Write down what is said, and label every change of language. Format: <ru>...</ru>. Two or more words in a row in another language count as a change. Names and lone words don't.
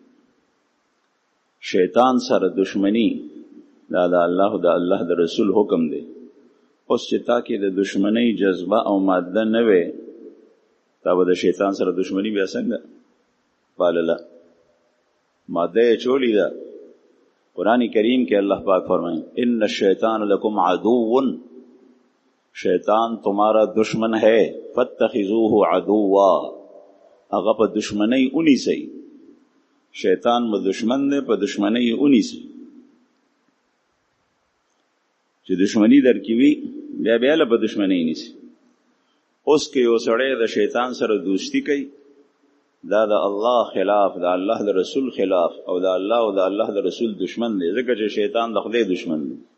<ps>شیطان سره دشمنی دا د الله او د الله د رسول حکم دی. اوس چې تا کې د دشمنی جذبه او ماده نه وي، تا به د شیطان سره دشمنی بیا څنګه پالله؟ ماده یې چولی ده. قرآن کریم کې الله پاک فرمائیں</ps> <ar>ان الشیطان لکم عدو،</ar> <ur>شیطان تمہارا دشمن ہے،</ur> <ar>فاتخذوه عدوا،</ar> <ps>هغه په دشمنی اونی سي. شیطان مو دشمن دی، په دشمنی اونی سي. چې دشمنی در کې وي بیا بیا له په دشمنی نیسي. اوس کې یو سړی د شیطان سره دوستی کوي، دا د الله خلاف، د الله د رسول خلاف، او د الله او د الله د رسول دشمن دی، ځکه چې شیطان د خدای دشمن دی.</ps>